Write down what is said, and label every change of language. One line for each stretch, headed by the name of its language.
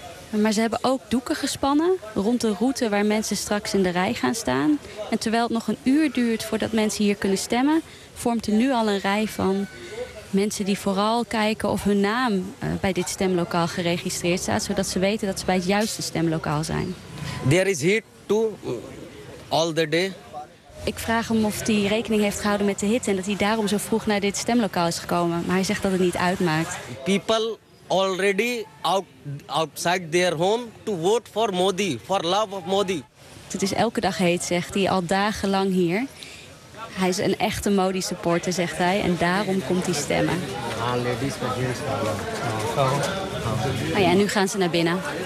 Dutch: Maar ze hebben ook doeken gespannen rond de route waar mensen straks in de rij gaan staan. En terwijl het nog een uur duurt voordat mensen hier kunnen stemmen, vormt er nu al een rij van mensen die vooral kijken of hun naam bij dit stemlokaal geregistreerd staat, zodat ze weten dat ze bij het juiste stemlokaal zijn.
English: There is here too, all the day.
Dutch: Ik vraag hem of hij rekening heeft gehouden met de hitte en dat hij daarom zo vroeg naar dit stemlokaal is gekomen. Maar hij zegt dat het niet uitmaakt.
English: People already outside their home to vote for Modi, for love of Modi.
Dutch: Het is elke dag heet, zegt hij, al dagenlang hier. Hij is een echte Modi supporter, zegt hij, en daarom komt hij stemmen. Oh ja, nu gaan ze naar binnen.